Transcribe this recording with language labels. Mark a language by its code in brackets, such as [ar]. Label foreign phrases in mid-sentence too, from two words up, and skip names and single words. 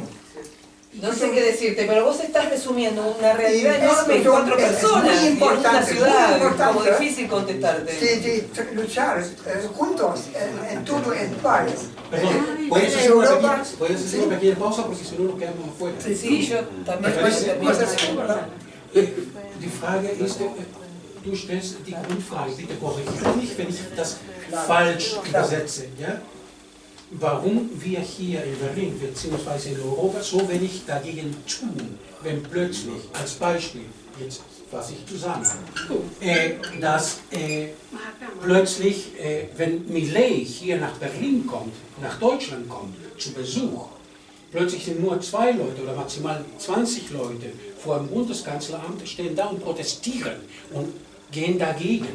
[es] no sé qué decirte, pero vos estás resumiendo una realidad enorme en 4 personas. Es muy importante, en una ciudad, muy importante, como difícil contestarte. De luchar juntos en todo el país. Perdón, ¿puedes hacer una pequeña pausa? Porque si no nos quedamos afuera. Sí, yo también. [de] Die Frage ist, du stellst die Grundfrage, bitte korrigiere mich, wenn ich das falsch übersetze. Ja? Warum wir hier in Berlin bzw. in Europa so wenig dagegen tun, wenn plötzlich, als Beispiel, jetzt fasse ich zusammen, dass plötzlich, wenn Milei hier nach Berlin kommt, nach Deutschland kommt, zu Besuch, plötzlich sind nur 2 Leute oder maximal 20 Leute vor dem Bundeskanzleramt, stehen da und protestieren und gehen dagegen.